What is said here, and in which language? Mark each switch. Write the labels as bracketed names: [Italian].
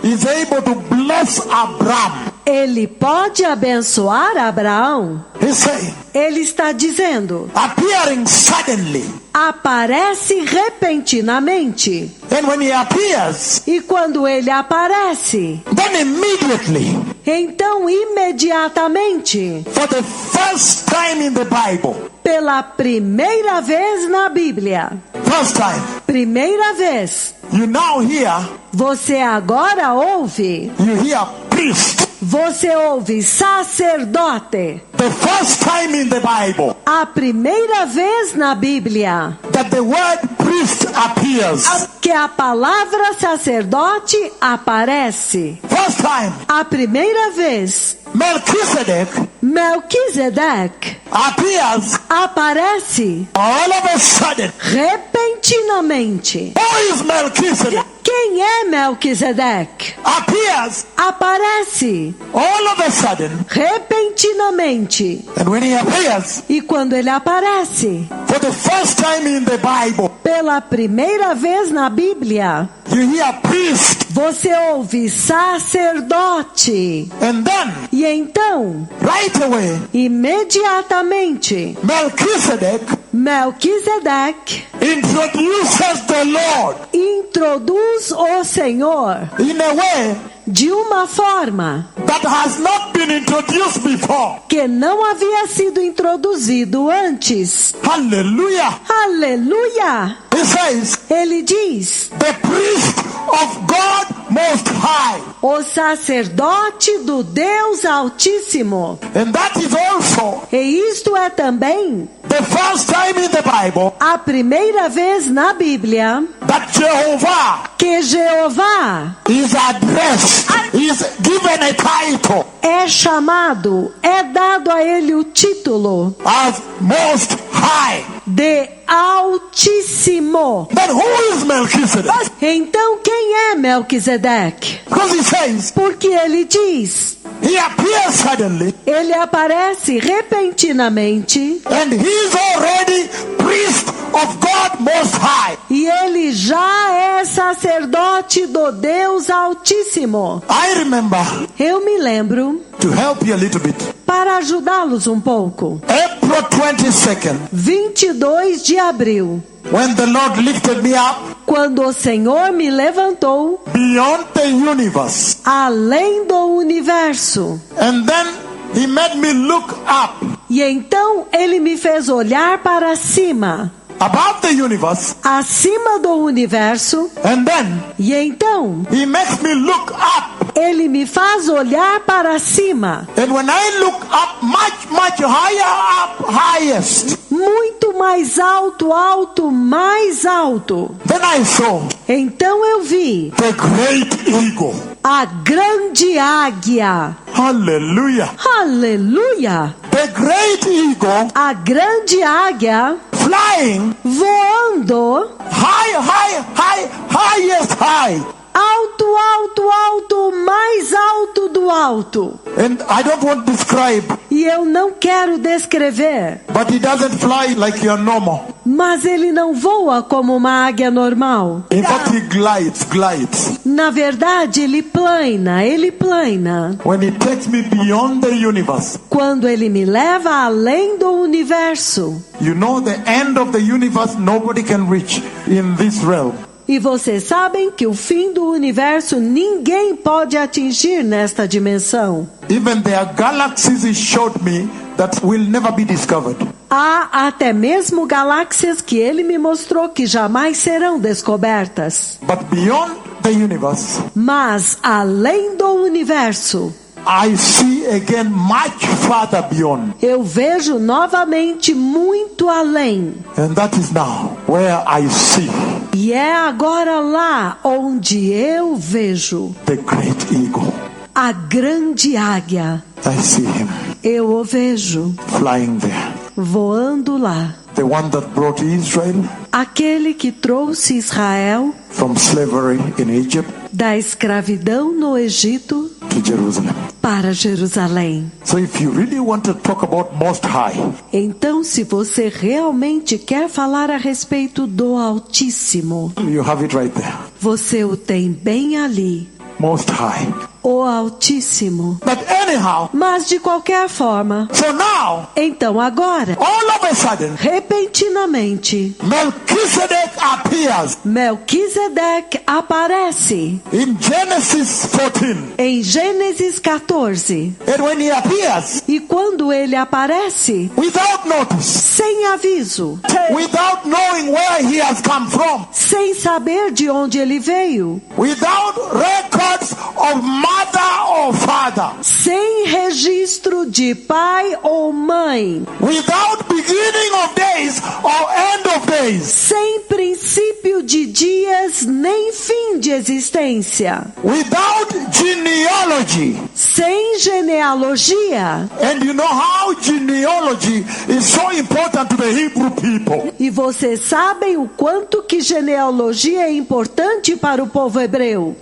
[English] he's able to bless Abraham. [Portuguese] ele pode abençoar Abraão. [English] He's saying, [Portuguese] Ele está dizendo: [English] appearing suddenly. [Portuguese] aparece repentinamente. [English] And when he appears, [Portuguese] E quando ele aparece, [English] then immediately, [Portuguese] então imediatamente, [English] for the first time in the Bible, [Portuguese] pela primeira vez na Bíblia, [English] first time, [Portuguese] primeira vez, [English] you now hear, [Portuguese] você agora ouve, [English] you hear priest. [Portuguese] você ouve sacerdote. [English] The first time in the Bible [Portuguese] A primeira vez na Bíblia [English] that the word priest appears. [Portuguese] que a palavra sacerdote aparece. [English] First time, [Portuguese] A primeira vez, Melquisedeque [English] appears [Portuguese] aparece [English] all of a sudden. [Portuguese] repentinamente. [English] Who is Melchizedek? [Portuguese] Quem quem é Melquisedeque? [English] appears [Portuguese] Aparece [English] all of a sudden, [Portuguese] repentinamente. [English] and when he appears [Portuguese] E quando ele aparece, [English] for the first time in the Bible, [Portuguese] pela primeira vez na Bíblia, [English] you hear priest, [Portuguese] você ouve sacerdote. [English] and then [Portuguese] E então, [English] right away, [Portuguese] imediatamente, Melquisedeque [English] introduces the Lord [Portuguese] introduz o Senhor [English] in a way [Portuguese] de uma forma [English] that has not been introduced before. [Portuguese] que não havia sido introduzido antes. [English] Hallelujah. [Portuguese] Aleluia! [English] He says, [Portuguese] Ele diz: [English] the priest of God Most High. [Portuguese] o sacerdote do Deus Altíssimo. [English] And that is also [Portuguese] E isto é também [English] the first time in the Bible [Portuguese] a primeira vez na Bíblia [English] that Jehovah [Portuguese] que Jeová [English] is addressed, is given a title [Portuguese] é chamado, é dado a ele o título [English] as Most High. [Portuguese] de Altíssimo. [English] But who is Melchizedek? [Portuguese] Então quem é Melquisedeque? [English] Because he says, [Portuguese] Porque ele diz, [English] he appears suddenly [Portuguese] ele aparece repentinamente [English] and he's already priest of God Most High. [Portuguese] e ele já é sacerdote do Deus Altíssimo. [English] I remember, [Portuguese] Eu me lembro, [English] to help you a little bit, [Portuguese] para ajudá-los um pouco, [English] April 22nd, [Portuguese] 22 de abril, [English] when the Lord lifted me up [Portuguese] quando o Senhor me levantou [English] beyond the universe, [Portuguese] além do universo. [English] and then he made me look up [Portuguese] E então ele me fez olhar para cima, [English] above the universe, [Portuguese] acima do universo. [English] and then [Portuguese] E então [English] he makes me look up. [Portuguese] ele me faz olhar para cima, [English] And when I look up much higher up, highest, [Portuguese] muito mais alto, alto, mais alto. [English] then I saw [Portuguese] Então eu vi [English] the great eagle. [Portuguese] a grande águia. [English] Hallelujah. [Portuguese] Aleluia! [English] The great eagle [Portuguese] A grande águia [English] flying [Portuguese] voando [English] highest high. [Portuguese] alto, alto, alto, mais alto do alto. [English] And I don't want to describe, [Portuguese] E eu não quero descrever, [English] but he doesn't fly like you're normal. [Portuguese] mas ele não voa como uma águia normal. [English] In fact, he glides. [Portuguese] Na verdade, ele plana, ele plana. [English] When he takes me beyond the universe, [Portuguese] Quando ele me leva além do universo. [English] you know the end of the universe nobody can reach in this realm. [Portuguese] E vocês sabem que o fim do universo ninguém pode atingir nesta dimensão. [English] Even there are galaxies he showed me that will never be discovered. [Portuguese] Há até mesmo galáxias que ele me mostrou que jamais serão descobertas. [English] But beyond the universe, [Portuguese] Mas além do universo, [English] I see again much farther beyond. [Portuguese] eu vejo novamente muito além. [English] And that is now where I see [Portuguese] E é agora lá onde eu vejo [English] the great eagle. [Portuguese] a grande águia. [English] I see him [Portuguese] Eu o vejo [English] flying there. [Portuguese] voando lá. [English] The one that brought Israel [Portuguese] Aquele que trouxe Israel [English] from slavery in Egypt [Portuguese] da escravidão no Egito [English] to Jerusalem. [Portuguese] para Jerusalém. [English] So if you really want to talk about Most High, [Portuguese] Então, se você realmente quer falar a respeito do Altíssimo, [English] you have it right there. [Portuguese] você o tem bem ali, [English] Most High. [Portuguese] o Altíssimo. [English] But anyhow, [Portuguese] Mas de qualquer forma, [English] so now, [Portuguese] então agora, [English] all of a sudden, [Portuguese] repentinamente, [English] Melchizedek appears [Portuguese] Melquisedeque aparece [English] in Genesis 14. [Portuguese] em Gênesis 14. [English] And when he appears, [Portuguese] E quando ele aparece, [English] without notice, [Portuguese] sem aviso, [English] without knowing where he has come from, [Portuguese] sem saber de onde ele veio, [English] without records of mother or father, [Portuguese] sem registro de pai ou mãe, [English] without beginning of days or end of days, [Portuguese] sem princípio princípio de dias, nem fim de existência. [English] Without genealogy. [Portuguese] Sem genealogia. [English] And you know how genealogy is so important to the Hebrew people. [Portuguese] E vocês sabem o quanto que genealogia é importante para o povo hebreu.